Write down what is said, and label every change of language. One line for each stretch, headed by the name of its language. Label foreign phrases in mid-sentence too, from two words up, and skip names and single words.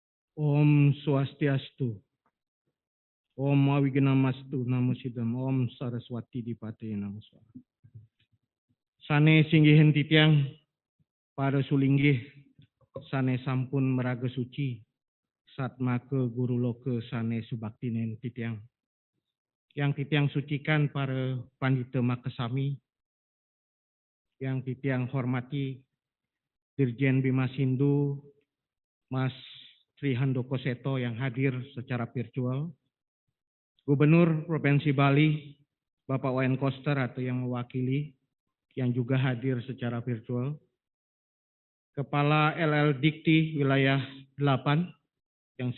Sanskrit: Om Swastiastu, Om Awignamastu, Namo Siddham, Om Saraswati Dipate Namo Swaha.
Balinese: Sane singgihen titiang, para sulinggih, sane sampun meraga suci, satmake guru loke sane subaktinen titiang. Yang titiang sucikan para pandita makasami,
Indonesian: yang titiang hormati Dirjen Bima Sindu, Mas Tri Handoko Seto yang hadir secara virtual, Gubernur Provinsi Bali, Bapak Wayan Koster atau yang mewakili, yang juga hadir secara virtual, Kepala LL Dikti Wilayah 8, yang